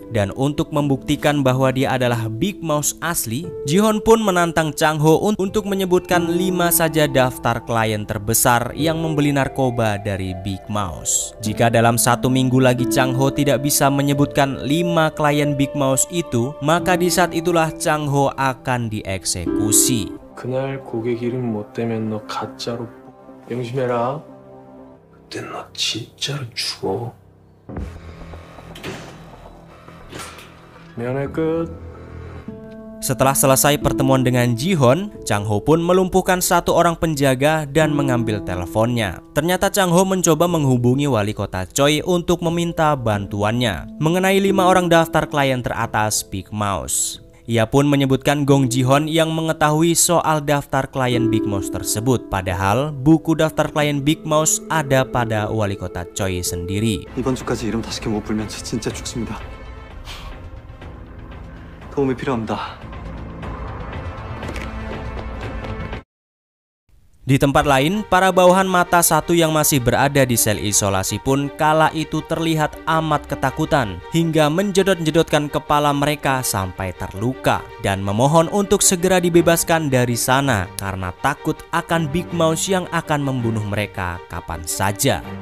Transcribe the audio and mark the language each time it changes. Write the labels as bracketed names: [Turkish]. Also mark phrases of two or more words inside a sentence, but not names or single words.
[Indonesian] Dan untuk membuktikan bahwa dia adalah Big Mouse asli, Ji-hoon pun menantang Chang-ho untuk menyebutkan 5 saja daftar klien terbesar yang membeli narkoba dari Big Mouse. Jika dalam 1 minggu lagi Chang-ho tidak bisa menyebutkan 5 klien Big Mouse itu, maka di saat itulah Chang-ho akan dieksekusi. [Korean] 그날 고객 이름 못 대면 너 가짜로 명심해라. 그때 너 진짜로 죽어. 면회 끝. [Indonesian] Setelah selesai pertemuan dengan Ji-hoon, Chang-ho pun melumpuhkan 1 orang penjaga dan mengambil teleponnya. Ternyata Chang-ho mencoba menghubungi Wali Kota Choi untuk meminta bantuannya mengenai 5 orang daftar klien teratas Big Mouse. Ia pun menyebutkan Gong Ji-hoon yang mengetahui soal daftar klien Big Mouse tersebut. Padahal buku daftar klien Big Mouse ada pada Wali Kota Choi sendiri. [Korean] 이번 주까지 이름 5개 못 불면 저 진짜 죽습니다. 도움이 필요합니다. [Indonesian] Di tempat lain, para bawahan mata satu yang masih berada di sel isolasi pun kala itu terlihat amat ketakutan hingga menjedot-jedotkan kepala mereka sampai terluka dan memohon untuk segera dibebaskan dari sana karena takut akan Big Mouse yang akan membunuh mereka kapan saja.